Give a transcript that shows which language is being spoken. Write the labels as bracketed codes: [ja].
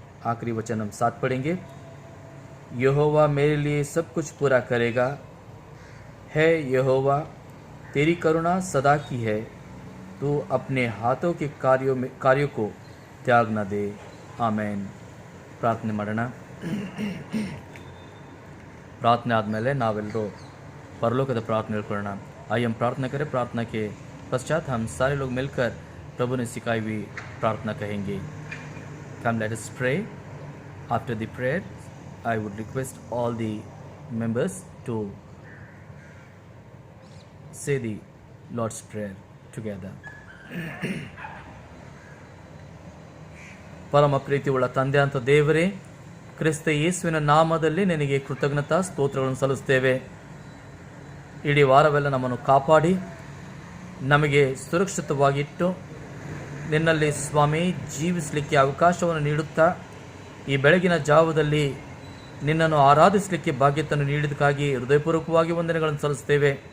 [hi] आखिरी वचन हम साथ पढ़ेंगे. यहोवा मेरे लिए सब कुछ पूरा करेगा. है यहोवा, तेरी करुणा सदा की है. तू अपने हाथों के कार्यों को त्याग न दे. [kn] ಆಮೇನ್. ಪ್ರಾರ್ಥನೆ ಮಾಡೋಣ. ಪ್ರಾರ್ಥನೆ ಆದಮೇಲೆ ನಾವೆಲ್ಲರೂ परलोकದ प्रार्थना ಹೇಳ್ಕೊಳ್ಳೋಣ. [hi] आइए हम प्रार्थना करें. प्रार्थना के पश्चात हम सारे लोग मिलकर प्रभु ने सिखाई हुई प्रार्थना कहेंगे. [en] Come, let us pray. After the prayer, I would request all the members to say the Lord's Prayer together. [kn] ಪರಮ ಪ್ರೀತಿಯುಳ್ಳ ತಂದೆ ಅಂತ ದೇವರೇ, ಕ್ರಿಸ್ತ ಯೇಸುವಿನ ನಾಮದಲ್ಲಿ ನಿನಗೆ ಕೃತಜ್ಞತಾ ಸ್ತೋತ್ರಗಳನ್ನು ಸಲ್ಲಿಸ್ತೇವೆ. ಇಡೀ ವಾರವೆಲ್ಲ ನಮ್ಮನ್ನು ಕಾಪಾಡಿ ನಮಗೆ ಸುರಕ್ಷಿತವಾಗಿಟ್ಟು ನಿನ್ನಲ್ಲಿ ಸ್ವಾಮಿ ಜೀವಿಸಲಿಕ್ಕೆ ಅವಕಾಶವನ್ನು ನೀಡುತ್ತಾ ಈ ಬೆಳಗಿನ ಜಾವದಲ್ಲಿ ನಿನ್ನನ್ನು ಆರಾಧಿಸಲಿಕ್ಕೆ ಭಾಗ್ಯತೆಯನ್ನು ನೀಡಿದಕ್ಕಾಗಿ ಹೃದಯಪೂರ್ವಕವಾಗಿ ವಂದನೆಗಳನ್ನು ಸಲ್ಲಿಸ್ತೇವೆ.